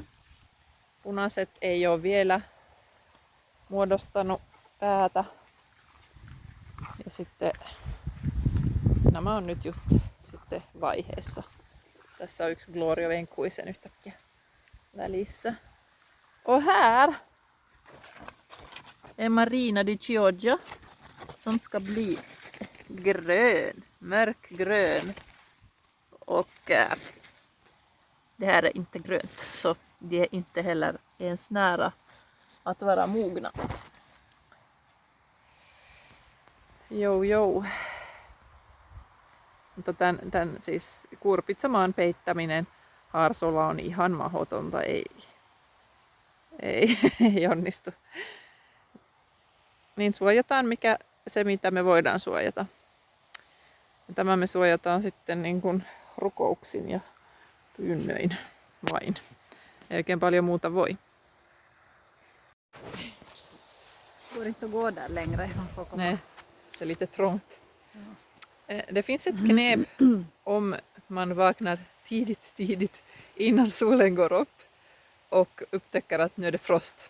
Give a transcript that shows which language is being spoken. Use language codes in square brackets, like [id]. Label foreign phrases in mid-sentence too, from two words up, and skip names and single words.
[fi] Punaiset ei ole vielä muodostanut päätä. Ja sitten nämä on nyt just sitten vaiheessa. Tässä on yksi Glory of Enkuisen yhtäkkiä välissä. [sv] Och här är Marina di Chioggia som ska bli grön, mörkgrön. Och det här är inte grönt så det är inte heller ens nära att vara mogna. [fi] Joo. Mutta tämän siis kurpitsamaan peittäminen harsolla on ihan mahdotonta, ei onnistu. Niin suojataan se mitä me voidaan suojata. Ja tämä me suojataan sitten niin kuin rukouksin ja pyynnöin vain. Ei oikein paljon muuta voi. [sv] Går inte att gå där längre. Man får komma. Nej, det är lite trångt. Det finns ett knep om man vaknar tidigt innan solen går upp och upptäcker att nu är det frost.